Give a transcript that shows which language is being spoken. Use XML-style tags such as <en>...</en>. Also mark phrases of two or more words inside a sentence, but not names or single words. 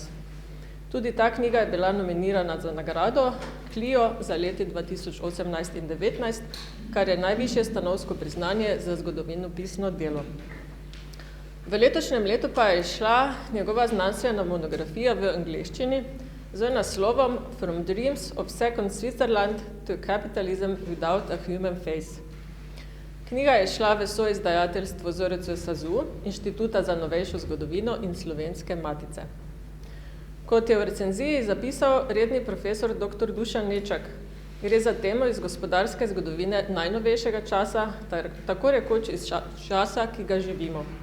<sl>Tudi ta knjiga je bila nominirana za nagrado Clio za leti 2018 in 2019, kar je najvišje stanovsko priznanje za zgodovinopisno delo. V letošnjem letu pa je izšla njegova znanstvena monografija v angleščini z naslovom From Dreams of Second Switzerland to Capitalism Without a Human Face. Knjiga je izšla v soizdajateljstvu ZRC SAZU, Inštituta za novejšo zgodovino in Slovenske matice. Kot je v recenziji zapisal redni profesor dr. Dušan Nečak, gre za temo iz gospodarske zgodovine najnovejšega časa, tako rekoč iz časa, ki ga živimo.</sl>